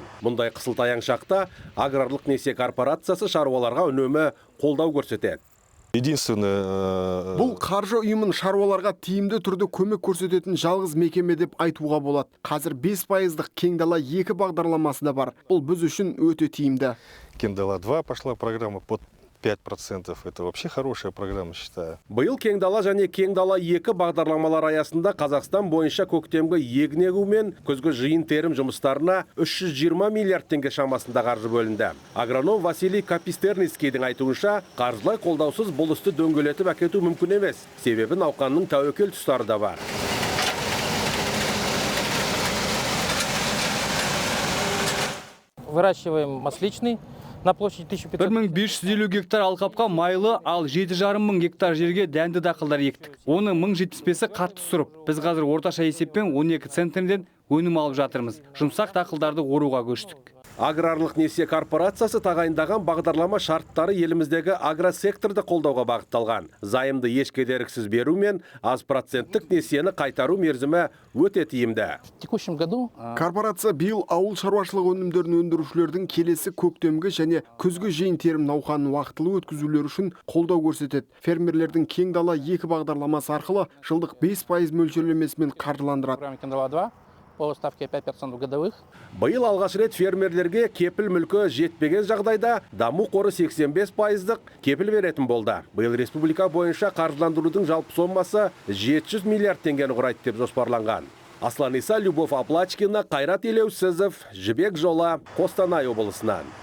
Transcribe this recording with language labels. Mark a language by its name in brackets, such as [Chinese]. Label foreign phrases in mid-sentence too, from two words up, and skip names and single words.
[Kazakh] Мұндай қысылтаяң шақта аграрлық несие корпорациясы шаруаларға үнемі қолдау көрсетеді. Бұл қаржы ұйымын шаруаларға тиімді түрде көмек көрсететін жалғыз мекеме деп айтуға болады. Қазір 5%-дық кең дала 2 бағдарламасы да бар. Бұл біз үшін өте тиімді. [Russian] Кең дала 2 пошла программа под 5%. Это вообще хорошая программа, считаю. [Kazakh] Биыл кең дала және кең дала 2 бағдарламалар аясында Қазақстан бойынша көктемгі егін егу мен күзгі жиын-терім жұмыстарына 320 миллиард теңге шамасында қаржы бөлінді. Агроном Василий Капистерницкийдің айтуынша, қаржылай қолдаусыз бұл істі дөңгелетіп әкету мүмкін емес. Себебі науқанның тәуекел тұстары да бар. [Russian] Выращиваем масличный на площади 1500. [Kazakh] 1550 гектар алқапқа майлы, ал 7,5 мың гектар жерге дәнді дақылдар ектік. Оның 1075-і қатты сұрып. Біз қазір орташа есеппен 12 центнерден өнім алып жатырмыз. Жұмсақ дақылдарды оруға көштік. Аграрлық несие корпорациясы тағайындаған бағдарлама шарттары еліміздегі агросекторды қолдауға бағытталған. Зайымды еш кедергісіз беру мен аз проценттік несиені қайтару мерзімі өте тиімді. [Russian] В текущем году [Kazakh] Корпорация биыл ауыл шаруашылық өнімдерін өндірушілердің келесі көктемгі және күзгі жиын терім науқанын уақытылы өткізулер үшін қолдау көрсетеді. Фермерлердің кең дала 2 бағдарламасы арқылы жылдық 5% мөлшерлемесімен қаржыландырады. [Russian] программе Кендала 2 по ставке 5% годовых. [Kazakh] Биыл алғаш рет фермерлерге кепіл мүлкі жетпеген жағдайда даму қоры 85%-дық кепіл беретін болды. Биыл республика бойынша қаржыландырудың жалпы сомасы 700 миллиард теңгені құрайды деп жоспарланған. Аслан Иса, Любовь Аплачкина, Қайрат Елеусізов, Жібек жолы, Қостанай облысынан.